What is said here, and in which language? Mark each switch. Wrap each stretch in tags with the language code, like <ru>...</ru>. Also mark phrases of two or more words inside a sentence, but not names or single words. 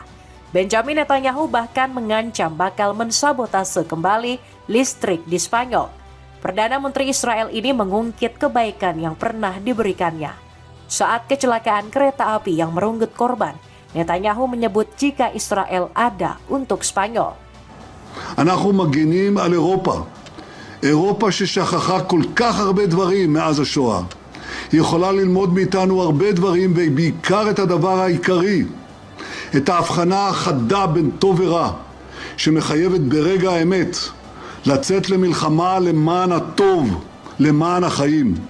<id>Benjamin Netanyahu bahkan mengancam bakal mensabotase kembali listrik di Spanyol. Perdana Menteri Israel ini mengungkit kebaikan yang pernah diberikannya. Saat kecelakaan kereta api yang merenggut korban, Netanyahu menyebut jika Israel ada untuk Spanyol.</id> <he>אנחנו מגינים על אירופה. אירופה ששכחה כל כך הרבה דברים מאז השואה. היא יכולה ללמוד מאיתנו הרבה דברים, ובעיקר את הדבר העיקרי, את ההבחנה החדה בין טוב ורע, שמחייבת ברגע האמת לצאת למלחמה למען הטוב, למען החיים.</he>